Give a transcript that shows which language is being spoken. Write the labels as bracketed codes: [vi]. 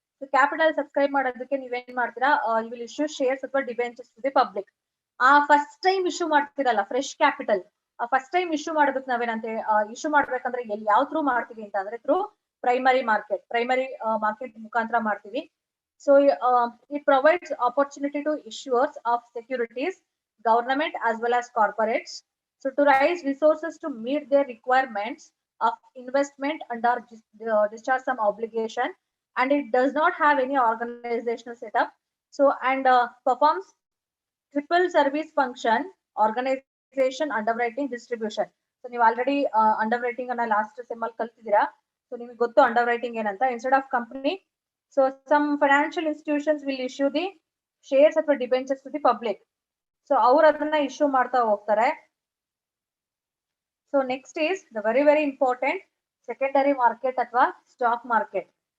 [en] so capital subscribe [kn] ಮಾಡೋದಕ್ಕೆ ನೀವೇನ್ ಮಾಡ್ತೀರಾ, [en] You will issue shares ಅಥವಾ debentures to the public. [kn] ಆ ಫಸ್ಟ್ ಟೈಮ್ ಇಶ್ಯೂ ಮಾಡ್ತೀರಲ್ಲ ಫ್ರೆಶ್ ಕ್ಯಾಪಿಟಲ್, ಆ ಫಸ್ಟ್ ಟೈಮ್ ಇಶ್ಯೂ ಮಾಡೋದಕ್ಕೆ ನಾವೇನಂತ ಇಶ್ಯೂ ಮಾಡ್ಬೇಕಂದ್ರೆ ಯಾವ ಥ್ರೂ ಮಾಡ್ತೀವಿ ಅಂತ ಅಂದ್ರೆ ಥ್ರೂ ಪ್ರೈಮರಿ ಮಾರ್ಕೆಟ್ ಮುಖಾಂತರ ಮಾಡ್ತೀವಿ. [en] So it provides opportunity to issuers of securities, government as well as corporates, so to raise resources to meet their requirements of investment under discharge some obligation, and it does not have any organizational setup. So and performs triple service function: organization, underwriting, distribution. [kn] So ನೀವು already ಅಂಡರ್ರೈಟಿಂಗ್ ಅನ್ನ last sem ಅಲ್ಲಿ ಕಲ್ತಿದ್ದೀರಾ. So ನಿಮಗೆ ಗೊತ್ತು ಅಂಡರ್ರೈಟಿಂಗ್ ಏನಂತ. [en] Instead of company, so some financial institutions will issue the shares ಅಥವಾ debentures to the public. [kn] So ಅವ್ರು ಅದನ್ನ issue ಮಾಡ್ತಾ ಹೋಗ್ತಾರೆ. [en] So next is the very important secondary market ಅಥವಾ stock market.